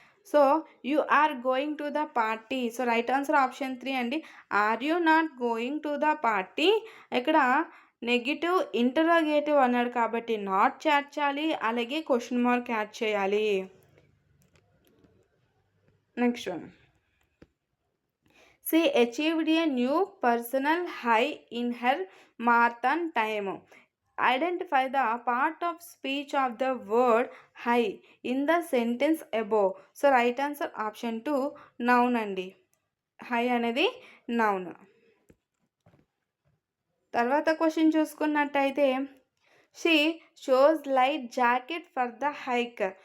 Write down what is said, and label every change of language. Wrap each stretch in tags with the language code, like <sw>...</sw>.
<en>So you are going to the party. So right answer option 3 అండి, are you not going to the party.</en> <te>ఇక్కడ negative interrogative అన్నాడు కాబట్టి not చేర్చాలి, అలాగే question mark add చేయాలి.</te> <en>Next one. She achieved a new personal high in her marathon time. Identify the part of speech of the word high in the sentence above. So right answer option 2 noun అండి. High అనేది noun.</en> <te>తర్వాత question చూసుకున్నట్టయితే</te> <en>She shows light jacket for the hike.</en>